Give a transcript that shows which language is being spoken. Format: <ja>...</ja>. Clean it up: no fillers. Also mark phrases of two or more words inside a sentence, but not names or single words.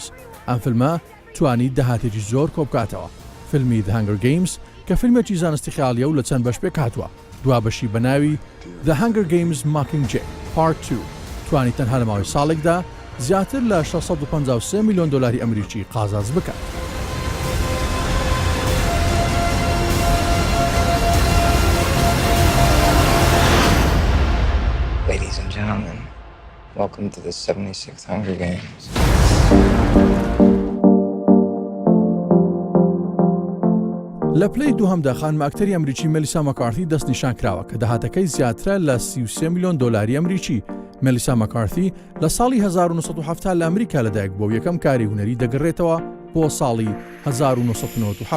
<ckb>ئەم فیلمە توانی داهاتێکی زۆر کۆبکاتەوە. فیلمی The Hunger Games کە فیلمێکی زانستی خیالیە و لە چەند بەش پێک هاتووە. دوا بەشی بەناوی The Hunger Games Mockingjay Part 2 توانی تەنها لە ماوەی ساڵێکدا زیاتر لە 653 میلیۆن دلاری ئەمریکی قازاز بکات.</ckb> <en>Ladies and gentlemen, welcome to the 76th Hunger Games.</en> <ckb>لە پلەی دووهەمدا خانمە ئەکتەری ئەمریکی مەلیسا مەکارتی دەستنیشان کراوە کە داهاتەکەی زیاترە لە 33 میلیۆن دلاری ئەمریکی. مەلیسا مەکارتی لە ساڵی 1970 لە ئەمریکا لەدایک بۆ یەکەم کاری هونەری دەگەڕێتەوە بۆ ساڵی 1997.</ckb>